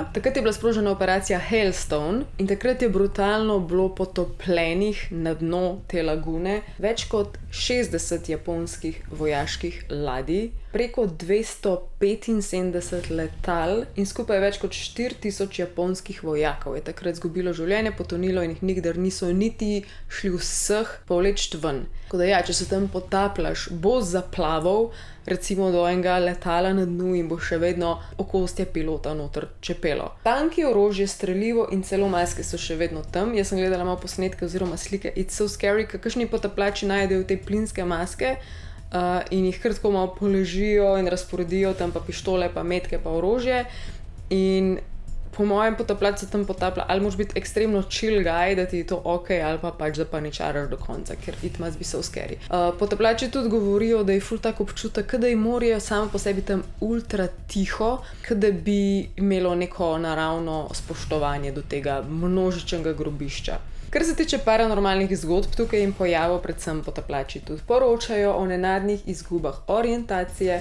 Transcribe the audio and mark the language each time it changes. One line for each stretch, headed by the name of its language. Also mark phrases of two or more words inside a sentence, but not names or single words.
Slovenian: Takrat je bila sprožena operacija Hailstone in takrat je brutalno bilo potopljenih na dno te lagune več kot 60 japonskih vojaških ladij, preko 275 letal in skupaj več kot 4000 japonskih vojakov je takrat izgubilo življenje, potonilo in jih nikdar niso niti šli vseh povleči ven. Tako da ja, če se tam potapljaš, bo zaplaval recimo do enega letala na dnu in bo še vedno okostje pilota noter čepelo. Tanki, orožje, strelivo in celo maske so še vedno tam. Jaz sem gledala malo posnetke oziroma slike.
English: It's so scary,
Slovenian: kakšni potapljači najdejo te plinske maske, in jih kar tako malo položijo in razporedijo tam pa pištole, pa metke, pa orožje. In po mojem potapljač se tam potaplja, ali moraš biti ekstremno
English: chill guy,
Slovenian: da ti je to ok, ali pa pač da paničaraš do konca, ker
English: it must be so scary.
Slovenian: Potapljači tudi govorijo, da je ful tak občutek, kot da je morje samo po sebi tam ultra tiho, kot da bi imelo neko naravno spoštovanje do tega množičnega grobišča. Kar se tiče paranormalnih zgodb, tukaj jim pojavov predvsem potapljači tudi poročajo o nenadnih izgubah orientacije.